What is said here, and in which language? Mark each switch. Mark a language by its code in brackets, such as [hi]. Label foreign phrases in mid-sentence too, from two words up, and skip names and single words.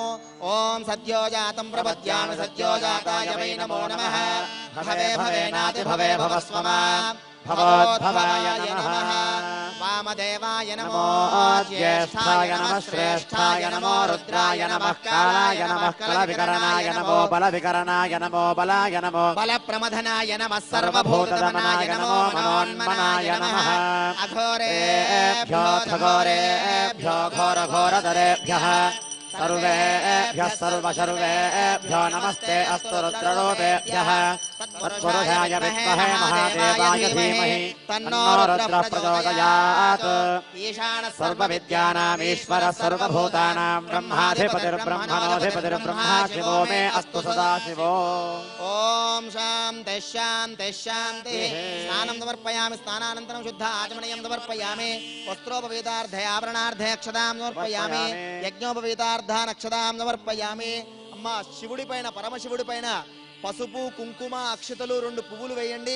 [sa] ఓం సద్యోజాతం ప్రపద్యామి సద్యోజాతాయ వై నమో నమః భవే భవేనాతి భవే భవస్వమా భవోద్భవాయ నమః వామదేవాయ నమో జ్యేష్ఠాయ నమః శ్రేష్ఠాయ నమో రుద్రాయ నమః కాలాయ నమః కలవికరణాయ నమో బలవికరణాయ నమో బలాయ నమో బలప్రమథనాయ నమః సర్వభూతదమనాయ నమో మనోన్మనాయ నమః అఘోరేభ్యో ఘోరేభ్యో ఘోరఘోరధరేభ్యః सर्वेभ्यः सर्वशर्वेभ्यो नमस्ते अस्तु रुद्ररूपेभ्यः तत्पुरुषाय विद्महे महादेवाय धीमहि तन्नो रुद्रः प्रचोदयात् सर्वविद्यानामीश्वरः सर्वभूतानां ब्रह्माधिपतिर्ब्रह्मणोऽधिपतिर्ब्रह्मा शिवो मे अस्तु सदा शिवो. ఓం శాంతి శాంతి శాంతి. స్నానం సమర్పయామి స్నానానంతరం శుద్ధ ఆచమనీయం సమర్పయామి వస్త్రోపవీతార్థే ఆభరణార్థే అక్షదాం సమర్పయామి యజ్ఞోపవీతార్థాన్ అక్షదాం సమర్పయామి. [te] అమ్మా శివుడి పైన పరమశివుడి పైన పసుపు కుంకుమ అక్షతలు 2 పువ్వులు వేయండి.